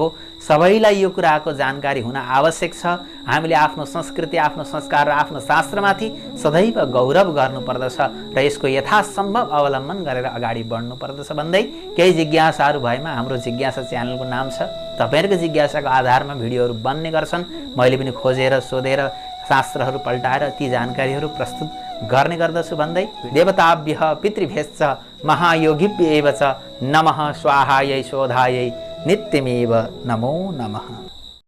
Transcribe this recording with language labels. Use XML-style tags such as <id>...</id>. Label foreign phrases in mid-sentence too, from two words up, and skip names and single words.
<ne>सबैलाई यो कुराको जानकारी हुन आवश्यक छ। हामीले आफ्नो संस्कृति, आफ्नो संस्कार र आफ्नो शास्त्रमाथि सदैव गौरव गर्नुपर्दछ र यसको यथासम्भव अवलम्बन गरेर अगाडि बढ्नुपर्दछ भन्दै केही जिज्ञासाहरू भएमा हाम्रो जिज्ञासा च्यानलको नाम छ। तपाईहरुको जिज्ञासाको आधारमा भिडियोहरू बन्ने गर्छन्। मैले पनि खोजेर सोधेर शास्त्रहरू पल्टाएर ती जानकारीहरू प्रस्तुत गर्ने गर्दछु भन्दै</ne> <sa>देवताभ्यः पितृभ्यश्च महायोगिभ्येव च नमः स्वाहायै शोधायै नित्यमेव नमो नमः।</sa>